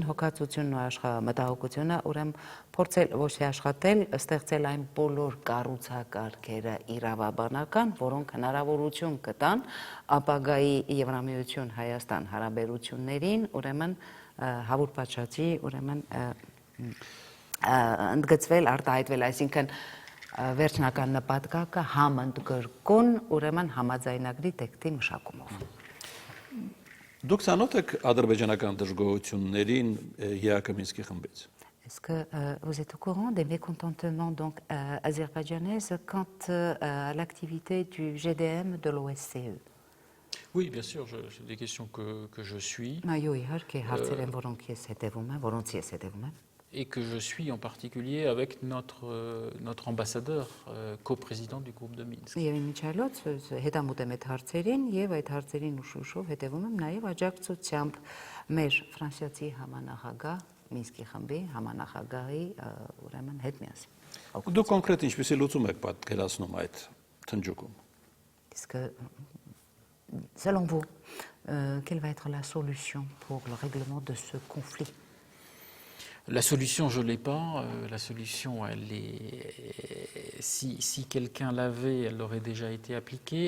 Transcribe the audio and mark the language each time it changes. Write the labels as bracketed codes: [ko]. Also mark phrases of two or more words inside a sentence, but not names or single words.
[hy] հոգացությունն ու մտահոգությունը ուրեմն փորձել ոչ թե աշխատել, ստեղծել այն բոլոր կառուցակարգերը իրավաբանական, որոնք հնարավորություն կտան ապագայի Եվրամիություն Հայաստան հարաբերություններին ուրեմն հավուր պատշաճի ուրեմն ընդգծվել, արտահայտվել, այսինքն վերջնական նպատակը համընդգրկուն ուրեմն համաձայնագրի տեքստի մշակումով։ Դուք ցանոթ եք ադրբեջանական դժգոհություններին ԵԱԿ Մինսկի խմբից։ [fr] Est-ce que vous êtes au courant des mécontentements donc, azerbaïdjanaises quant à l'activité du GDM de l'OSCE? Oui, bien sûr, c'est des questions que je suis. [hy] Այո, իհարկե, հարցեր են, որոնց ես հետևում եմ։ [fr] Et que je suis en particulier avec notre ambassadeur, coprésident du groupe de Minsk. [hy] Եվ իմիջիալոց հետամուտ եմ այդ հարցերին եւ այդ հարցերին ուշ-ուշով հետևում եմ նաեւ աջակցությամբ մեր ֆրանսիացի համանախագահ Մինսկի խմբի համանախագահի ուրեմն հետ միասին։ Դուք կոնկրետ ինչպեսի լուծում եք պատկերացնում այդ թնջուկում։ [fr] Est-ce que selon vous quelle va être la solution pour le règlement de ce conflit? La solution, je ne l'ai pas. La solution, elle est. Si quelqu'un l'avait, elle aurait déjà été appliquée.